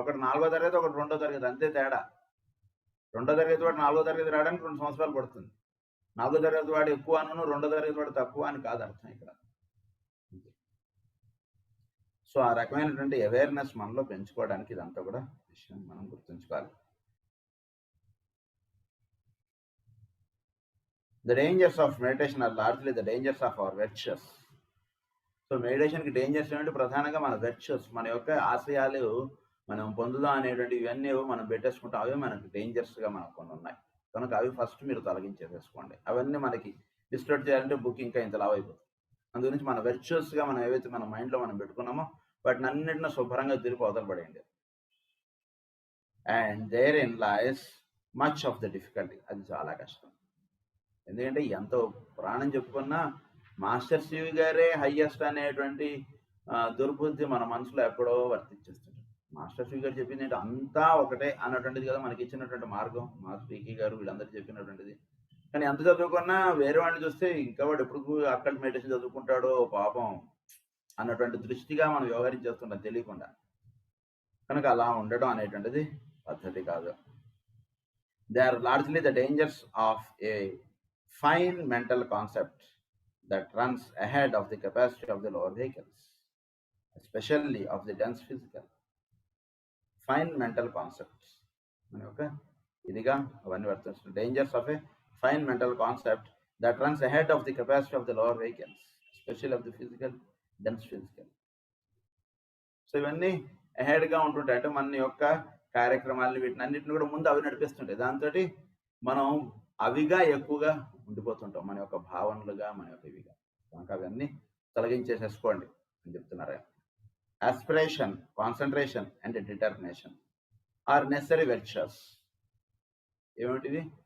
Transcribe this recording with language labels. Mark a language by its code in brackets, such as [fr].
[te] ఒకటి 4వ తరగతి, ఒకటి 2వ తరగతి, అంతే తేడా. 2వ తరగతి వాడు 4వ తరగతి రావడానికి 2 సంవత్సరాలు పడుతుంది. 4వ తరగతి వాడు ఎక్కువ అను, 2వ తరగతి వాడు తక్కువ అని కాదు అర్థం ఇక్కడ. సో ఆ రకమైనటువంటి అవేర్నెస్ మనలో పెంచుకోవడానికి ఇదంతా కూడా విషయం మనం గుర్తుంచుకోవాలి. [en] The dangers of meditation are largely the dangers of our virtues. [te] So మెడిటేషన్కి dangers ఏమిటి? ప్రధానంగా మన వెర్చుస్, మన యొక్క ఆశయాలు మనం పొందుదాం అనేటువంటి ఇవన్నీ మనం పెట్టేసుకుంటాం. అవే మనకి డేంజర్స్గా మనకు కొన్ని ఉన్నాయి. కనుక అవి ఫస్ట్ మీరు తొలగించేసేసుకోండి. అవన్నీ మనకి డిస్టర్బ్ చేయాలంటే బుక్ ఇంకా ఇంత లావ్ అయిపోతుంది. అందు గురించి మన వెర్చుస్గా మనం ఏవైతే మన మైండ్లో మనం పెట్టుకున్నామో వాటిని అన్నింటినీ శుభ్రంగా తిరిగి వదలబడేయండి. [en] And therein lies much of the difficulty. [te] అది చాలా కష్టం. ఎందుకంటే ఎంతో ప్రాణం చెప్పుకున్నా మాస్టర్ శివి గారే హయ్యెస్ట్ అనేటువంటి దుర్బుద్ధి మన మనసులో ఎక్కడో వర్తించేస్తుంది. మాస్టర్ శివి గారు చెప్పింది ఏంటి, అంతా ఒకటే అన్నటువంటిది కదా మనకి ఇచ్చినటువంటి మార్గం. మాస్టర్ పీకే గారు వీళ్ళందరూ చెప్పినటువంటిది. కానీ ఎంత చదువుకున్నా వేరే వాళ్ళని చూస్తే ఇంకా వాడు ఎప్పుడు అక్కడి మెడిటేషన్ చదువుకుంటాడో పాపం అన్నటువంటి దృష్టిగా మనం వ్యవహరించేస్తుంటాం తెలియకుండా. కనుక అలా ఉండడం అనేటువంటిది పద్ధతి కాదు. [en] They are largely the dangers of a fine mental concept that runs ahead of the capacity of the lower vehicles, especially of the dense physical. Fine mental concepts. [te] మన యొక్క ఇదిగా అవన్నీ వర్తిస్తుంది. [en] Dangers of a fine mental concept that runs ahead of the capacity of the lower vehicles, especially of the physical, dense physical. [te] So ఇవన్నీ అహెడ్గా ఉంటుంటాయి. అంటే మన యొక్క కార్యక్రమాలను వీటినన్నిటిని కూడా ముందు అవి నడిపిస్తుంటాయి. దాంతో మనం అవిగా ఎక్కువగా ఉండిపోతుంటాం, మన యొక్క భావనలుగా, మన యొక్క ఇవిగా. కనుక అవన్నీ తొలగించేసేసుకోండి అని చెప్తున్నారు. [en] Aspiration, concentration and determination are necessary virtues. [te] ఏమిటివి?